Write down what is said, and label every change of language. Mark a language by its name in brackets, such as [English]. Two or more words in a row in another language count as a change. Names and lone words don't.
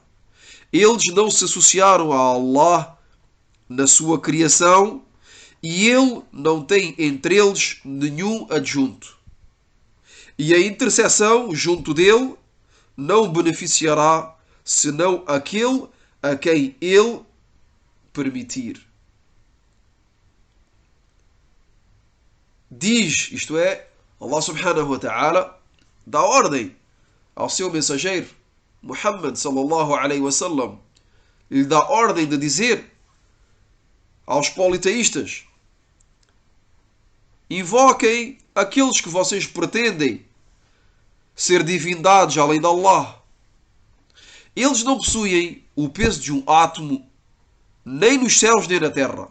[Portuguese] Eles não se associaram a Allah na sua criação e Ele não tem entre eles nenhum adjunto. E a intercessão junto dele não beneficiará senão aquele a quem ele permitir. Diz, isto é, Allah [Arabic] سبحانه وتعالى [Portuguese] dá ordem ao seu mensageiro Muhammad [Arabic] صلى الله عليه وسلم, [Portuguese] lhe dá ordem de dizer aos politeístas: invoquem aqueles que vocês pretendem ser divindades além de Allah. Eles não possuem o peso de um átomo, nem nos céus nem na terra.